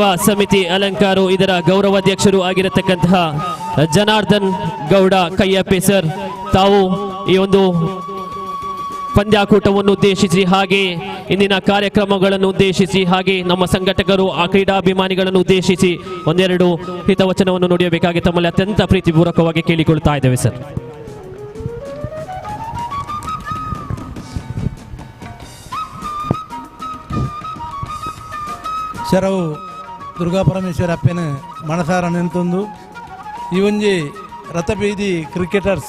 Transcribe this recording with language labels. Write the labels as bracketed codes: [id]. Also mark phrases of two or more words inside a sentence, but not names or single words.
[kn] ಸಮಿತಿ ಅಲಂಕಾರು ಇದರ ಗೌರವಾಧ್ಯಕ್ಷರು ಆಗಿರತಕ್ಕಂತಹ ಜನಾರ್ದನ್ ಗೌಡ ಕಯ್ಯಪ್ಪೆ ಸರ್, ತಾವು ಈ ಒಂದು ಪಂದ್ಯಾಕೂಟವನ್ನು ಉದ್ದೇಶಿಸಿ ಹಾಗೆ ಇಂದಿನ ಕಾರ್ಯಕ್ರಮಗಳನ್ನು ಉದ್ದೇಶಿಸಿ ಹಾಗೆ ನಮ್ಮ ಸಂಘಟಕರು ಆ ಕ್ರೀಡಾಭಿಮಾನಿಗಳನ್ನು ಉದ್ದೇಶಿಸಿ ಒಂದೆರಡು ಹಿತವಚನವನ್ನು ನುಡಿಯಬೇಕಾಗಿ ತಮ್ಮಲ್ಲಿ ಅತ್ಯಂತ ಪ್ರೀತಿಪೂರ್ವಕವಾಗಿ ಕೇಳಿಕೊಳ್ತಾ ಇದ್ದೇವೆ ಸರ್. [tcy] ಶರವು ದುರ್ಗಾಪರಮೇಶ್ವರ ಅಪ್ಪನ ಮನಸಾರ ನೆಂತೊಂದು ಈ ಒಂಜಿ ರಥಬೀದಿ ಕ್ರಿಕೆಟರ್ಸ್